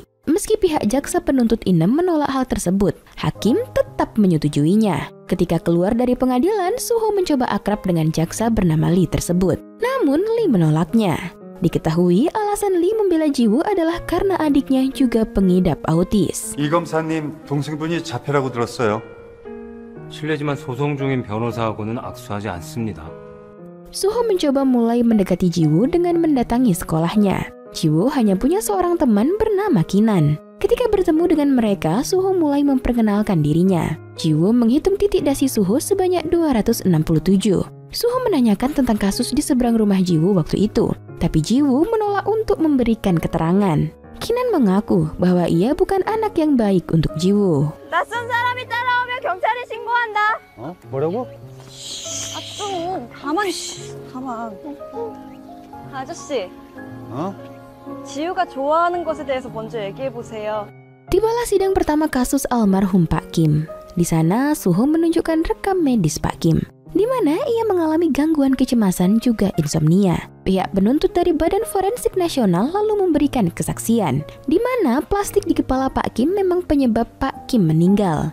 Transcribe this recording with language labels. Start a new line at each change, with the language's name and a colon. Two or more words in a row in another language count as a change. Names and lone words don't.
Indonesian: Meski pihak jaksa penuntut Inem menolak hal tersebut, hakim tetap menyetujuinya. Ketika keluar dari pengadilan, Suho mencoba akrab dengan jaksa bernama Lee tersebut. Namun, Lee menolaknya. Diketahui alasan Lee membela Jiwoo adalah karena adiknya juga pengidap autis.
Korean: 이 검사님 동생분이 자폐라고 들었어요. 실례지만 소송 중인 변호사하고는 악수하지 않습니다.
Indonesian: Suho mencoba mulai mendekati Jiwoo dengan mendatangi sekolahnya. Jiwoo hanya punya seorang teman bernama Kinan. Ketika bertemu dengan mereka, Suho mulai memperkenalkan dirinya. Jiwoo menghitung titik dasi Suho sebanyak 267. Suho menanyakan tentang kasus di seberang rumah Jiwoo waktu itu, tapi Jiwoo menolak untuk memberikan keterangan. Kinan mengaku bahwa ia bukan anak yang baik untuk Jiwoo.
Korean: 낯선 사람이 따라오면 경찰에 신고한다. 뭐라고? 좀 가만. 아저씨. 지우가 좋아하는 것에 대해서 먼저 얘기해 보세요.
Indonesian: Tibalah sidang pertama kasus almarhum Pak Kim. Di sana, Suho menunjukkan rekam medis Pak Kim, di mana ia mengalami gangguan kecemasan juga insomnia. Pihak penuntut dari Badan Forensik Nasional lalu memberikan kesaksian, di mana plastik di kepala Pak Kim memang penyebab Pak Kim meninggal.